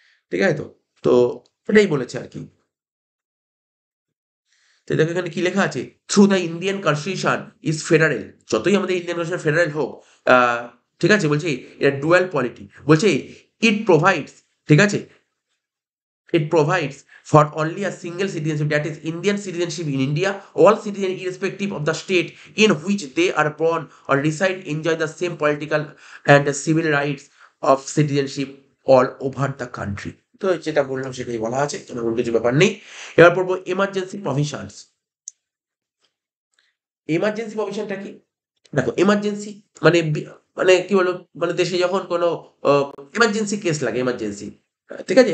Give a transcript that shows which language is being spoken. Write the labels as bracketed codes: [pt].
[bn] ঠিক আছে তো? তো এটাই বলেছে আরকি। তো দেখো এখানে কি লেখা আছে? [en] Through the Indian constitution is federal. [bn] যতই আমাদের ইন্ডিয়ান কনস্টিটিউশন ফেডারেল হোক, আ ঠিক আছে? বলছে এটা ডুয়াল পলিটি। বলছে [en] it provides, [bn] ঠিক আছে? [en] It provides for only a single citizenship, that is Indian citizenship in India. All citizens, irrespective of the state in which they are born or reside, enjoy the same political and civil rights of citizenship all over the country. [bn] তো যেটা বললাম সেটাই বলা আছে, এমন কিছু ব্যাপার নেই। এবার পড়বো এমার্জেন্সি প্রভিশনস। এমার্জেন্সি প্রভিশনটা কি? দেখো এমার্জেন্সি মানে মানে কি বলবো, মানে দেশে যখন কোনো এমার্জেন্সি কেস লাগে, এমার্জেন্সি, ঠিক আছে?